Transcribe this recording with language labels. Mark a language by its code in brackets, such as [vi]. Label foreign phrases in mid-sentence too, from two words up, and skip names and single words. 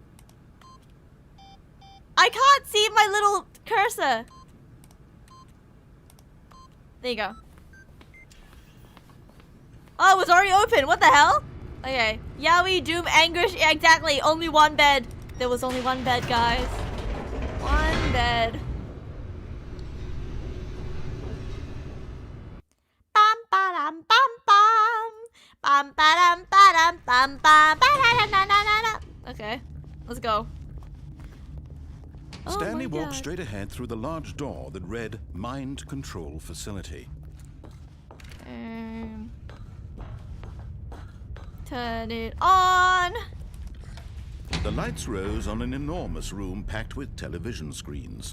[en] I can't see my little cursor. There you go. Oh, it was already open. What the hell? Okay. Yaoi, Doom, Anguish. Yeah, exactly. Only one bed. There was only one bed, guys. One bed. Bam, ba-dam, bam, bam. Bam, ba-dam, ba-dam, bam, bam, ba-da-da-da-da-da. Okay. Let's go. Stanley Oh my walked God. straight ahead through the large door that read Mind Control Facility. Turn it on. The lights rose on an enormous room packed with television screens.